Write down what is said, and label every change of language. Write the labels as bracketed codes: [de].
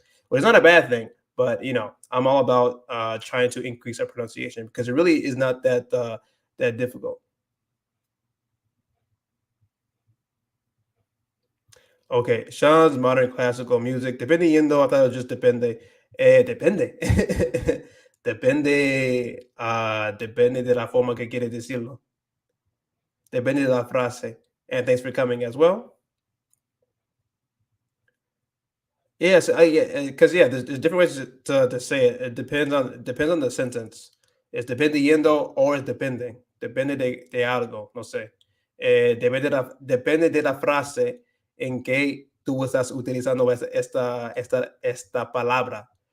[en] Well, it's not a bad thing, but I'm all about trying to increase our pronunciation because it really is not that difficult. Okay, Sean's modern classical music, dependiendo, I thought it was just depende. [es] Depende. Depende de la forma que quieres decirlo. Depende de la frase. [en] And thanks for coming as well. Yes, yeah, because there's different ways to say it. It depends on the sentence. It's dependiendo or it's depende. [es] Depende de algo, no sé. Depende de la frase en que tú estás utilizando esta palabra.